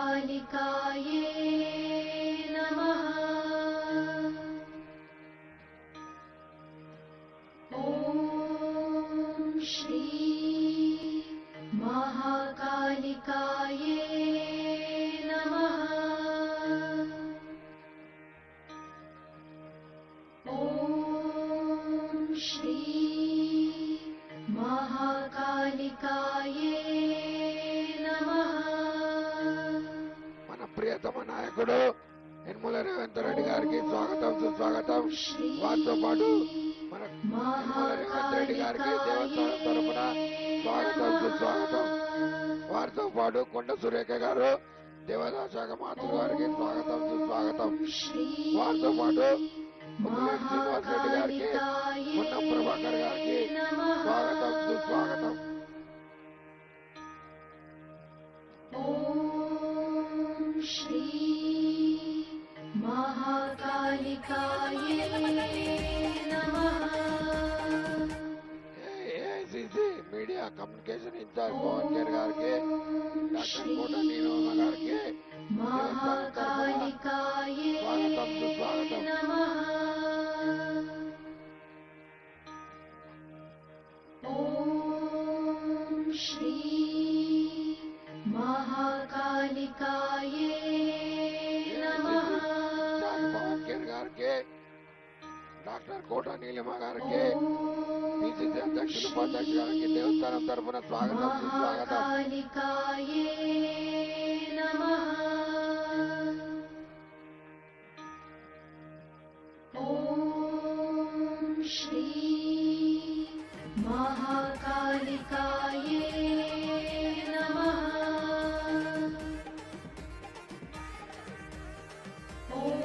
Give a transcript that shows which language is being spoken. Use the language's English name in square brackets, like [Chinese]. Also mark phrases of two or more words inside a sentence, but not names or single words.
[Sanskrit] महाकालिकाये नमः ॐ श्री महाकालिकाये नमः ॐ श्री महाकालिकाये नमः [Telugu] మన ప్రియతమ నాయకుడు యనమల రేవంత్ రెడ్డి గారికి స్వాగతం సుస్వాగతం. వారితో పాటు మన యనమల రేవంత్ రెడ్డి గారికి దేవస్థానం తరపున స్వాగతం సుస్వాగతం. వారితో పాటు కొండ సురేఖ గారు దేవాదాయ శాఖ మంత్రి గారికి స్వాగతం సుస్వాగతం. వారితో పాటు శ్రీనివాస్ రెడ్డి గారికి పొన్నం ప్రభాకర్ గారికి స్వాగతం సుస్వాగతం. [Sanskrit] ॐ श्री महाकालिकाये नमः [Telugu] ఏఐసిసి [English] media communication in-charge [Telugu] పవన్ కేర్ గారికి డాక్టర్ కోట నీలమ్మ గారికి దేవస్థానం తరపున [Sanskrit] महाकालिकाये [Telugu] స్వాగతం సుస్వాగతం. [Sanskrit] नमः ॐ श्री महाकालिकाये नमः [Telugu] పవన్ కేర్ గారికి డాక్టర్ కోట నీలమ్మ గారికి పిసిసి అధ్యక్షులు ఉపాధ్యక్షులు గారికి దేవస్థానం తరపున స్వాగతం సుస్వాగతం. [Sanskrit] महाकालिकाये नमः ॐ श्री महाकालिकाये नमः ॐ